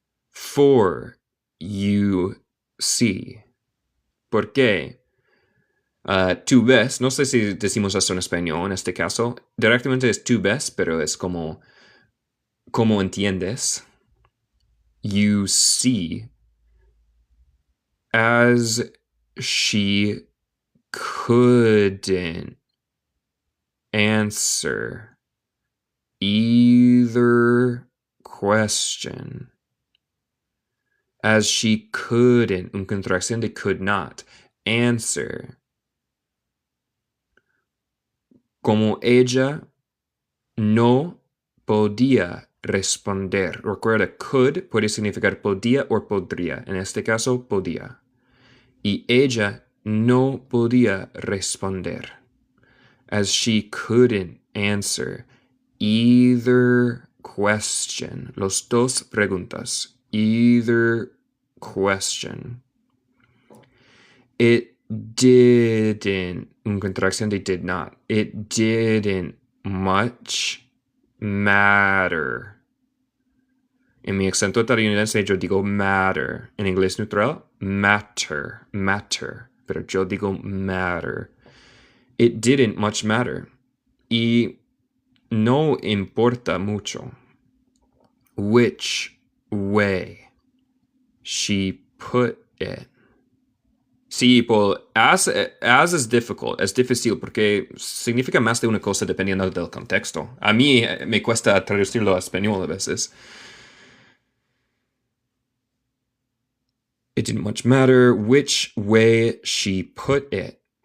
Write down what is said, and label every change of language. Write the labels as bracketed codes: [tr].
[en] For you see. [es] ¿Por qué? Tú ves, no sé si decimos eso en español en este caso. Directamente es tú ves, pero es como entiendes. [en] You see. As she couldn't answer either question. As she couldn't, [es] una contracción de [en] could not, answer. [es] Como ella no podía responder. Recuerda, could puede significar podía o podría. En este caso, podía. Y ella no podía responder. [en] As she couldn't answer either question. [es] Los dos preguntas. [en] Either question. It didn't, [es] una contracción de [en] did not. It didn't much matter. [es] En mi acento estadounidense yo digo matter. En inglés neutral, matter. Pero yo digo matter. [en] It didn't much matter. [es] Y no importa mucho [en] which way she put it. [es] Sí, Paul, as es difficult, es difícil porque significa más de una cosa dependiendo del contexto. A mí me cuesta traducirlo a español a veces. [en] It didn't much matter which way she put it.